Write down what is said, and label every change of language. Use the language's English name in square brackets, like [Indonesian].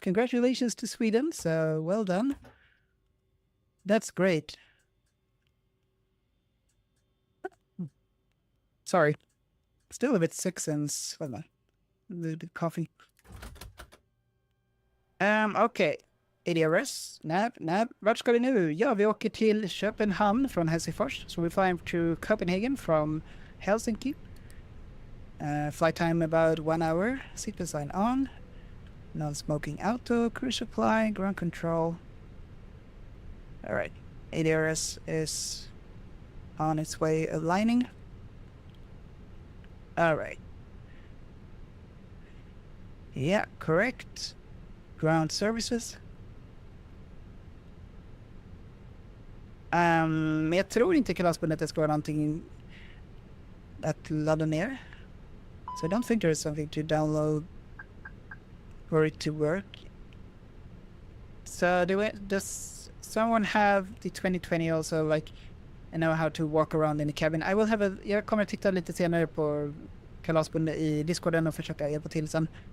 [English] Congratulations to Sweden. So, well done. That's great. Sorry. Still a bit sick since, a little bit coffee. Okay. [Swedish] ADRS, nav. Vart ska vi nu? Ja, vi åker till Köpenhamn från Helsingfors. [English] So we fly to Copenhagen from Helsinki. Flight time about 1 hour. Seatbelt sign on. Non-smoking auto. Cruise supply. Ground control. Alright. ADRS is on its way aligning. Alright. Yeah, correct. Ground services. [Swedish] Men jag tror inte kalasbundet det ska vara någonting att ladda ner. [English] So I don't think there is something to download for it to work. So does someone have the 2020 also, like, and know how to walk around in the cabin? I will have [Swedish] jag kommer att titta lite senare på kalasbundet i Discorden och försöka hjälpa till sen.